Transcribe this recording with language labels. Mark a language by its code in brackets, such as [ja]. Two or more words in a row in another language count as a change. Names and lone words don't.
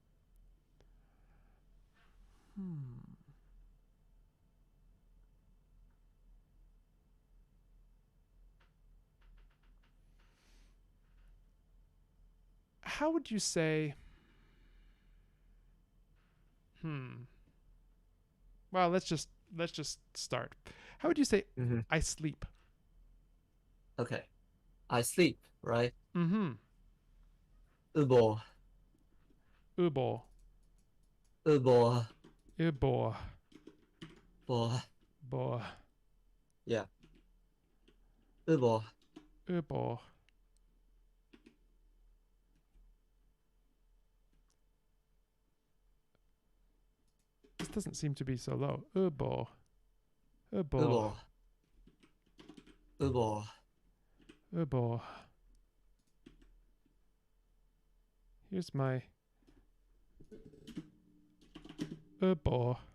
[en] How would you say? Well, let's just start. How would you say I sleep? Okay. I sleep, right? Ubo. Ubo. Ubo. Ubo. Ubo. Bo. Bo. Yeah. Ubo. Ubo. This doesn't seem to be so low. Ubo. Ubo. Ubo. Ubo. Ubo. Here's my Ubo.